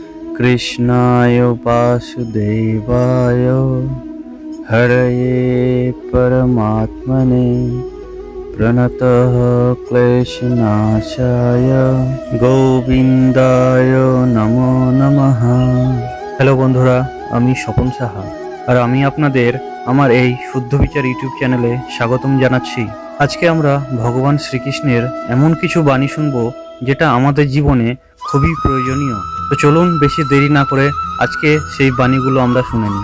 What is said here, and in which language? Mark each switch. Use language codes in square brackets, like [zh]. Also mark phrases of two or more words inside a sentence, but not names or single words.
[sa] कृष्णाय वासुदेवाय हरये परमात्मने प्रणतः क्लेशनाशाय गोविंदाय नमो नमः। [bn] হ্যালো বন্ধুরা, আমি স্বপন সাহা আর আমি আপনাদের আমার এই শুদ্ধ বিচার ইউটিউব চ্যানেলে স্বাগতম জানাচ্ছি। আজকে আমরা ভগবান শ্রীকৃষ্ণের এমন কিছু বাণী শুনব যেটা আমাদের জীবনে খুবই প্রয়োজনীয়। তো চলুন বেশি দেরি না করে আজকে সেই বাণীগুলো আমরা শুনে নিই।